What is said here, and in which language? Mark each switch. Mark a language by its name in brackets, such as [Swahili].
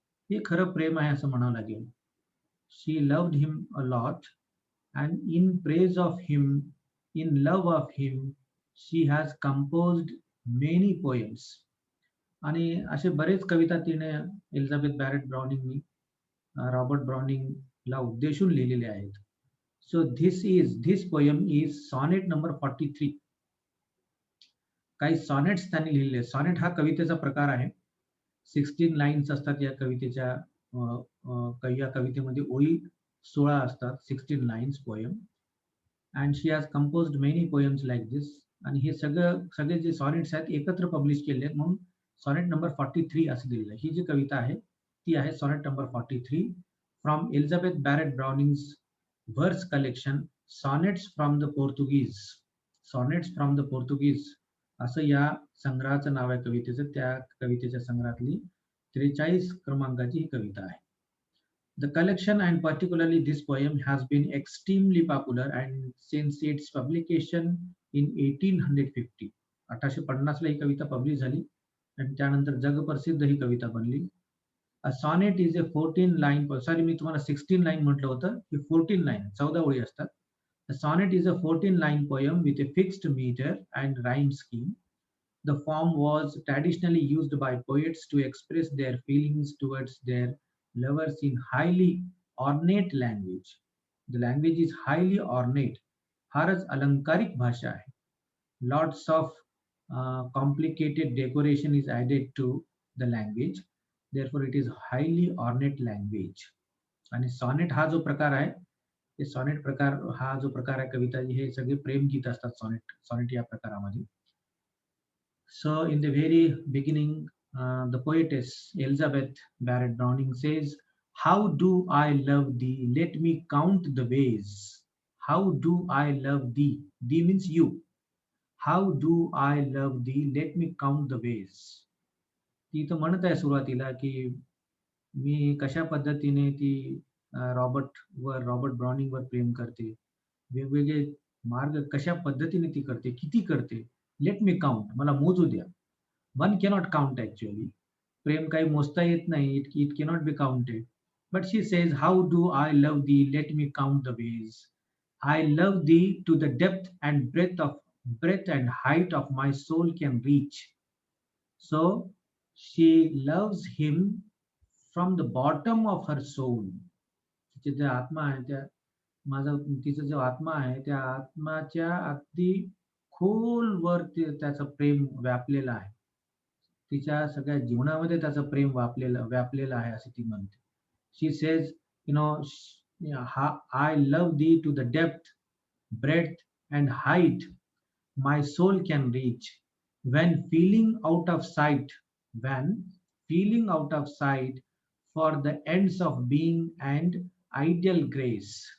[Marathi] हे खरं प्रेम आहे असं म्हणावं लागेल. [English] She loved him a lot, and in praise of him, in love of him, she has composed many poems. [Marathi] आणि असे बरेच कविता तिने एलिझाबेथ बॅरेट ब्राउनिंगनी रॉबर्ट ब्राउनिंगला उद्देशून लिहिलेले आहेत. [English] So this poem is sonnet number 43. [Marathi] काही सॉनेट्स त्यांनी लिहिले. सॉनेट हा कवितेचा प्रकार आहे. 16 लाईन्स असतात या कवितेच्या. या कवितेमध्ये ओळी 16 असतात. 16 lines poem. [English] And she has composed many poems like this. [Marathi] आणि हे सगळे जे सॉनेट्स आहेत एकत्र पब्लिश केले आहेत, म्हणून सॉनेट नंबर 43 असं दिलेलं आहे. ही जी कविता आहे ती आहे sonnet number 43 [English] From Elizabeth Barrett Browning's verse collection, sonnets from the Portuguese. [Marathi] Sonnets from the Portuguese असं या संग्रहाचं नाव आहे कवितेचं. त्या कवितेच्या संग्रहातली 43 क्रमांकाची ही कविता आहे. [English] The collection and particularly this poem has been extremely popular and since its publication in 1850. [Marathi] 1850 ला ही कविता पब्लिश झाली आणि त्यानंतर जगप्रसिद्ध ही कविता बनली. [English] A sonnet is a 14 line, [Marathi] sorry मी तुम्हाला 16 line म्हटलं होतं, ही 14 line 14 ओळी असतात. [English] A sonnet is a 14 line poem with a fixed meter and rhyme scheme. The form was traditionally used by poets to express their feelings towards their lovers in highly ornate language. The language is highly ornate. [Marathi] फारच अलंकारिक भाषा आहे. [English] Lots of complicated decoration is added to the language. Therefore it is highly ornate language. [Marathi] आणि sonnet हा जो प्रकार आहे, ते sonnet प्रकार हा जो प्रकार आहे कविता, हे सगळे प्रेमगीत असतात सॉनेट या प्रकारामध्ये. [English] So in the very beginning, the poetess Elizabeth Barrett Browning says, how do I love thee, let me count the ways. How do I love thee? Thee means you. How do I love thee, let me count the ways. [Marathi] ती तर म्हणत आहे सुरुवातीला की मी कशा पद्धतीने ती Robert ब्राउनिंगवर प्रेम करते, वेगवेगळे मार्ग कशा पद्धतीने ती करते, किती करते. लेट मी काउंट, मला मोजू द्या. [English] One cannot count actually. [Marathi] प्रेम काही मोजता येत नाही. [English] It cannot be counted. But she says, how do I love thee, let me count the ways. I love thee to the depth and breadth and height of my soul can reach. So she loves him from the bottom of her soul. [Marathi] तिचे जे आत्मा आहे त्या माझा तिचा जो आत्मा आहे त्या आत्माच्या अगदी खोलवर त्याचं प्रेम व्यापलेलं आहे. तिच्या सगळ्या जीवनामध्ये त्याचं प्रेम व्यापलेलं आहे असे ती म्हणते. [English] She says, you know, I love thee to the depth, breadth, and height my soul can reach. When feeling out of sight, when feeling out of sight for the ends of being and ideal grace.